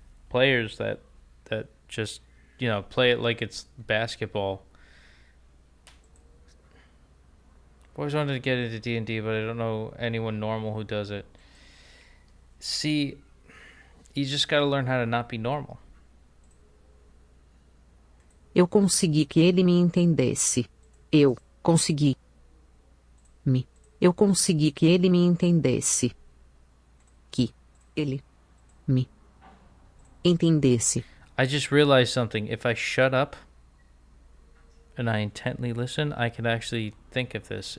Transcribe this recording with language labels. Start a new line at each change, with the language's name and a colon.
English: players that just, you know, play it like it's basketball. I've always wanted to get into D&D, but I don't know anyone normal who does it. See, you just gotta learn how to not be normal.
Portuguese: Eu consegui que ele me entendesse. Eu consegui. Eu consegui que ele me entendesse. Que ele me entendesse.
English: I just realized something. If I shut up and I intently listen, I can actually think of this.